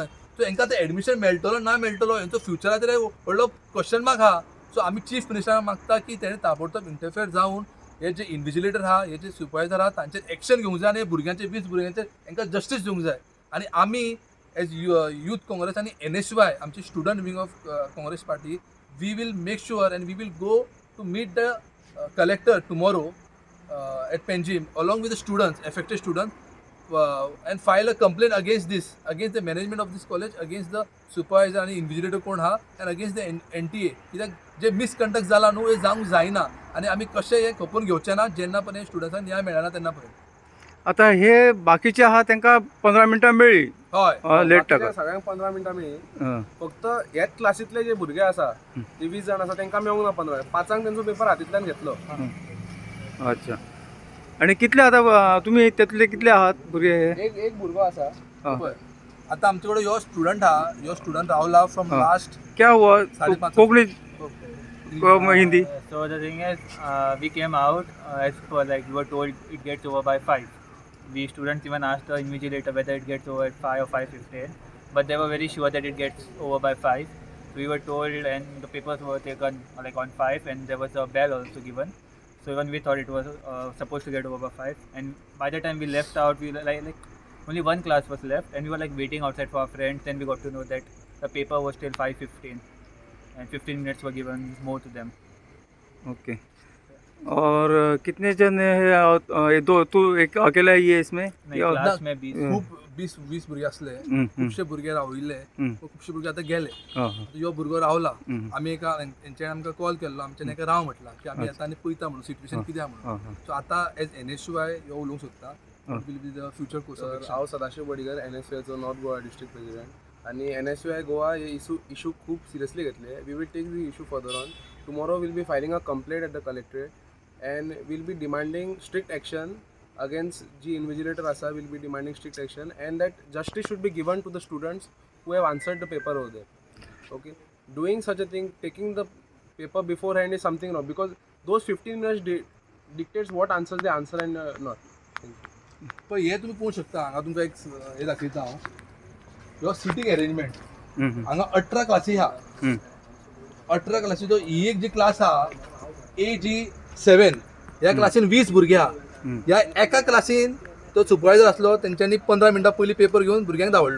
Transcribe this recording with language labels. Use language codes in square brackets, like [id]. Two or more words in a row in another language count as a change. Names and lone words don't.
[kok] सो हांकां ते एडमिशन मेळटलो ना मेळटलो हेंचो फ्युचराचेर व्हडलो [en] question mark [kok] आहा. सो आमी चीफ मिनिस्टराक मागता की तेणें ताबडतोब इंटरफियर जावन हे जे इन्व्हिजिलेटर आहा, हे जे सुपरवायझर आहा तांचेर एक्शन घेवंक जाय आनी भुरग्यांचे 20 भुरग्यांचेर हांकां जस्टीस दिवंक जाय. आनी आमी [en] as Youth Congress आनी NSUI, आमची student wing of Congress party, we will make sure and we will go to meet the collector tomorrow at Panjim along with the students, affected students, and file a complaint against the management of this college, against the supervisor and invigilator [kok] कोण हा, [en] and against the NTA. [kok] कित्याक जे मिसकंडक्ट जाला न्हू हे जावंक जायना आनी आमी कशें हे खपून घेवचें ना जेन्ना पर्यंत स्टुडंट्सांक न्याय मेळना तेन्ना पर्यंत. आता हे बाकीचे आहा तांकां 15 मिनटां मेळ्ळी. हय, लेट टाका सगळ्यांक 15 मिनटां मेळ्ळी. फक्त ह्याच क्लासींतले जे भुरगे आसा ते 20 जाण आसा तांकां मेळूंक ना 15. 5:00 तेंचो पेपर हातींतल्यान घेतलो. [hi] अच्छा. [mr] आणि कितले आता तुम्ही त्यातले कितले आहात भुरगे? [kok] एक भुरगो आसा. पळय आतां आमचे कडेन ह्यो स्टुडंट आहा, ह्यो स्टुडंट रावला [en] from last [hi] क्या हुआ? 5:30. [kok] कोंकणी हिंदी? [en] So the thing is, we came out as per like we were told it gets over by 5. We students even asked the invigilator whether it gets over at 5 or 5:15, but they were very sure that it gets over by 5. So we were told, and the papers were taken like on 5, and there was a bell also given. So even we thought it was supposed to get over by 5. And by the time we left out, we like only one class was left, and we were like waiting outside for our friends. Then we got to know that the paper was till 5:15 and 15 minutes were given more to them. [hi] ओके और कितने जन है ये दो तू एक अकेला ही है इसमें [mr] नाही, या- [hi] class में 20 [kok] खूप 20 भुरगे असले, खुबशे भुरगे राविल्ले, खुबशे भुरगे आता गेले. हां, हां. यो भुरगो रावला. हम्म. आमी हेंच्यानी आमकां कॉल केल्लो, आमच्यान एका राव म्हटला की आमी येता आनी पळयता म्हणून सिच्युएशन कितें आहा म्हणून. हां, हां. सो आतां एज NSUI ह्यो उलोवंक सोदता [en] will be the future course [kok] तर [en] ऑफ [kok] हांव सदाशीव बडीकर NSUIचो [en] North Goa district president [kok] आणि NSUI गोवा हे इशू खूप सिरियसली घेतले. [en] we will take the issue further on. tomorrow we'll be filing a complaint at the collectorate and we'll be demanding strict action against जी invigilator asa will be demanding strict action and that justice should be given to the students who have answered the paper over there. Okay, doing such a thing, taking the paper beforehand is something wrong because those 15 minutes dictates what answers they answer and not. [kok] पण हे तुम्ही पळोवंक शकता. हांगा तुमकां एक हे दाखयता हांव. ह्यो [en] seating arrangement. हम्म, [kok] हांगा 18 क्लासी आहा. हम्म. 18 क्लासीचो ही एक जी क्लास आहा AG7 ह्या क्लासीन 20 भुरगे आहा. ह्या एका क्लासीन तो सुपरवायझर असलो, तेंच्यांनी 15 मिनटां पयलीं पेपर घेवन भुरग्यांक धांवडलो.